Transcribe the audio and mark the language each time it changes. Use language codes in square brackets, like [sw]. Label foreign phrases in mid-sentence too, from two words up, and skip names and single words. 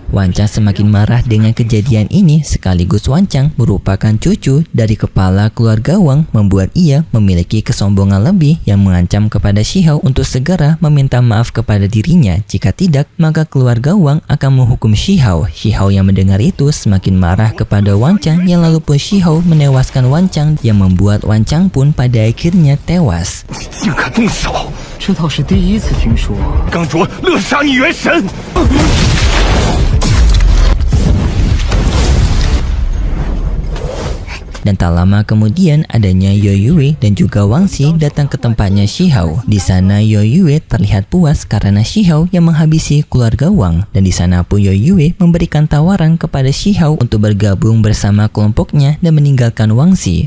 [id] Wan Chang semakin marah dengan kejadian ini, sekaligus Wan Chang merupakan cucu dari kepala keluarga Wang, membuat ia memiliki kesombongan lebih yang mengancam kepada Shihou untuk segera meminta maaf kepada dirinya. Jika tidak, maka keluarga Wang akan menghukum Shihou. Shihou yang mendengar itu semakin marah kepada Wan Chang, yang lalu pun Shihou menewaskan Wan Chang, yang membuat Wan Chang pun pada akhirnya tewas. [zh] 竟敢动手！这倒是第一次听说。刚卓勒杀你元神！ [id] Dan tak lama kemudian adanya Yoyue dan juga Wang Xi datang ke tempatnya Shihou. Di sana Yoyue terlihat puas karena Shihou yang menghabisi keluarga Wang, dan di sana pun Yoyue memberikan tawaran kepada Shihou untuk bergabung bersama kelompoknya dan meninggalkan Wang Xi.